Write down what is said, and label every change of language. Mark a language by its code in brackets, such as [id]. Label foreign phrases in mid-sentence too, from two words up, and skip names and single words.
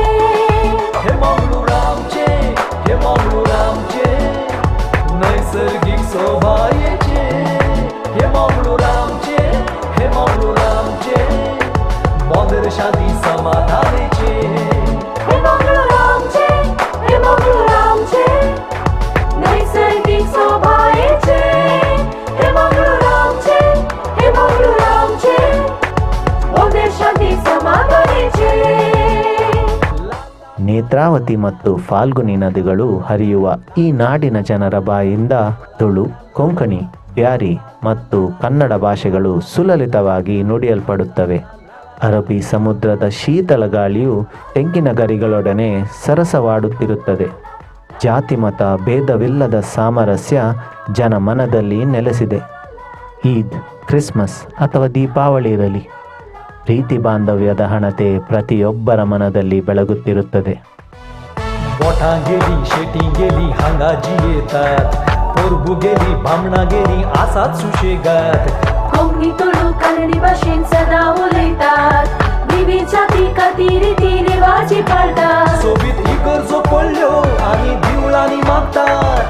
[kok] हे मंगळूरामचे नैसर्गिक शोभायेचे हे मंगळूरामचे बंदर शांती समाधानेचे हे मंगळूरामचे नैसर्गिक शोभायेचे हे मंगळूरामचे बंदर शांती समाधानेचे [kn] ನೇತ್ರಾವತಿ ಮತ್ತು ಫಾಲ್ಗುನಿ ನದಿಗಳು ಹರಿಯುವ ಈ ನಾಡಿನ ಜನರ ಬಾಯಿಂದ ತುಳು, ಕೊಂಕಣಿ, ಬ್ಯಾರಿ ಮತ್ತು ಕನ್ನಡ ಭಾಷೆಗಳು ಸುಲಲಿತವಾಗಿ ನುಡಿಯಲ್ಪಡುತ್ತವೆ. ಅರಬ್ಬಿ ಸಮುದ್ರದ ಶೀತಲ ಗಾಳಿಯು ತೆಂಗಿನ ಗರಿಗಳೊಡನೆ ಸರಸವಾಡುತ್ತಿರುತ್ತದೆ. ಜಾತಿ ಮತ ಭೇದವಿಲ್ಲದ ಸಾಮರಸ್ಯ ಜನಮನದಲ್ಲಿ ನೆಲೆಸಿದೆ. ಈದ್, ಕ್ರಿಸ್ಮಸ್ ಅಥವಾ ದೀಪಾವಳಿ ಇರಲಿ, ಪ್ರೀತಿ ಬಾಂಧವ್ಯದ ಹಣತೆ ಪ್ರತಿಯೊಬ್ಬರ ಮನದಲ್ಲಿ ಬೆಳಗುತ್ತಿರುತ್ತದೆ. [kok] मोठा गेली शेटी गेली हांगाजी येतात पोरबू गेली बामणा गेली आसात सुशेगात कोंकणी तुळू कन्नडी भाशेन सदा उलयतात विविध जाती खातीर ती रिवाजी पाळटात सोबीत इगर्जो पडल्यो आनी दिवळांनी मागतात